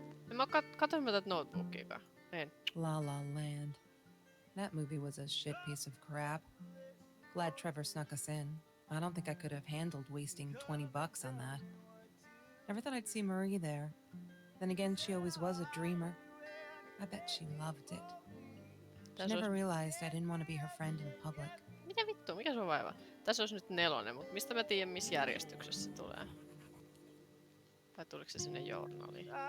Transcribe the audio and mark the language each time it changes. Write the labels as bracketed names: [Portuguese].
[Finnish] En mä katon mä tätä notebookiakaan. En. [English] La La Land. That movie was a shit piece of crap. Glad Trevor snuck us in. I don't think I could have handled wasting $20 on that. Never thought I'd see Marie there. Then again, she always was a dreamer. I bet she loved it. She never realized I didn't want to be her friend in public. [Finnish] Mitä vittua? Mikä se on vaiva? Tässä olisi nyt 4, mutta mistä mä tiedän, missä järjestyksessä se tulee? Vai tuliko se sinne journaliin?